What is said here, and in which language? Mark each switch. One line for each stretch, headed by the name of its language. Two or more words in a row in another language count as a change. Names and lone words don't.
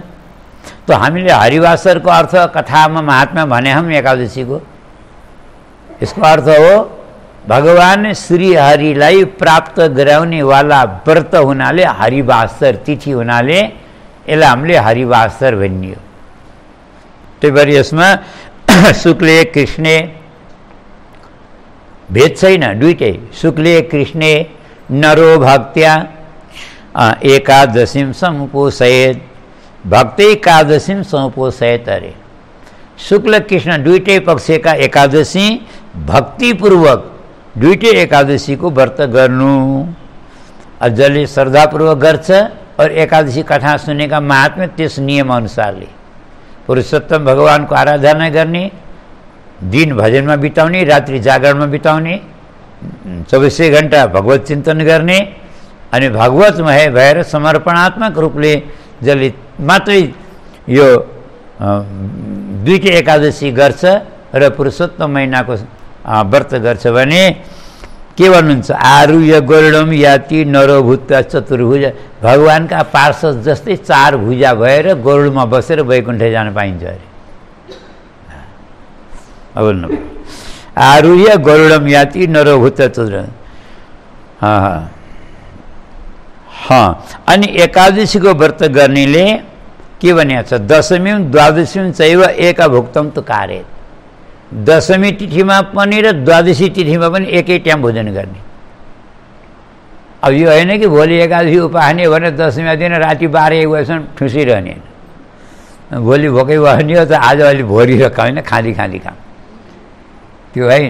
Nepali: तो हामीले हरिवासरको अर्थ कथामा महात्मा भने हम एकादशीको, यसको अर्थ हो भगवान श्री हरिलाई प्राप्त गराउने वाला व्रत हुनाले हरिवासर तिथि हुनाले यसलाई हामीले हरिवासर भनियो। त्यही भएर यसमा
Sanskrit: शुक्ले कृष्णे
Nepali: भेद छैन, दुईटै
Sanskrit: शुक्ले कृष्णे नरो भक्त्या एकादशीं समुपोषयेत्, भक्ति एकादशीं समुपोषयेत्।
Nepali: अरे शुक्ल कृष्ण दुईटै पक्षका एकादशी भक्तिपूर्वक दुईटै एकादशीको व्रत गर्नु। जसले श्रद्धापूर्वक गर्छ और एकादशी कथा सुनेका महात्मा त्यस नियम अनुसारले पुरुषोत्तम भगवानको आराधना गर्ने, दिन भजनमा बिताउने, रात्रि जागरणमा बिताउने, 24 घण्टा भगवत चिन्तन गर्ने अनि भगवतमय भएर समर्पणात्मक रूपले जसले मात्रै यो दुईटै एकादशी गर्छ र पुरुषोत्तम महिनाको व्रत गर्छ भने के भन्नुहुन्छ?
Sanskrit: आरुह्य गरुडम याति नरोभूत चतुर्भुज,
Nepali: भगवानका पार्षद जस्तै 4 भुजा भएर गरुडमा बसेर वैकुण्ठ जान पाइन्छ अरे।
Sanskrit: बोल्नु आरुह्य गरुडम याति नरोभूत चतुर्भुज।
Nepali: अनि एकादशीको व्रत गर्नेले के भनेको छ?
Sanskrit: दशमी द्वादशी चैव एक भुक्तम त कार्य।
Nepali: दशमी तिथिमा पनि र द्वादशी तिथिमा पनि एकै टाइम भोजन गर्ने। अब यो होइन कि भोलि एकादशी उपासने भनेर दशमीमा दिन राति 12-1 बजीसम्म ठुसिरहने, भोलि भोकै भयो त आज अलि भोलि र होइन खाँदी काम, त्यो होइन।